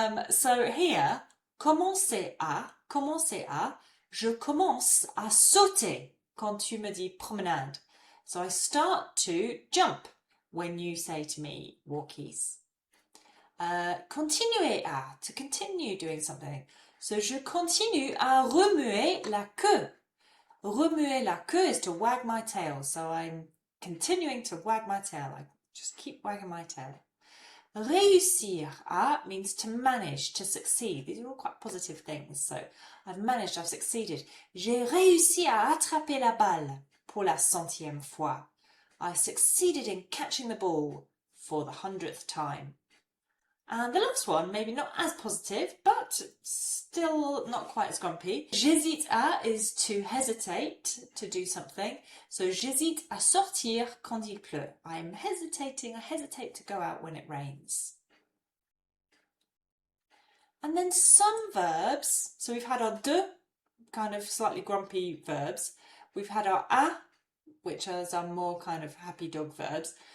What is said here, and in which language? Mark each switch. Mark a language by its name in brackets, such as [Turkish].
[English] So here, [French] commencer à, je commence à sauter quand tu me dis promenade. [English] So I start to jump when you say to me walkies. Continuer à, to continue doing something. [French] So je continue à remuer la queue. Remuer la queue [English] is to wag my tail. So I'm continuing to wag my tail. I just keep wagging my tail. Réussir à means to manage, to succeed. These are all quite positive things. So I've managed, I've succeeded. [French] J'ai réussi à attraper la balle pour la 100e fois. [English] I succeeded in catching the ball for the 100th time. And the last one, maybe not as positive, but still not quite as grumpy. [French] J'hésite à [English] is to hesitate to do something. [French] So j'hésite à sortir quand il pleut. [English] I'm hesitating, I hesitate to go out when it rains. And then some verbs, so we've had our de, kind of slightly grumpy verbs. We've had our a, which are our more kind of happy dog verbs.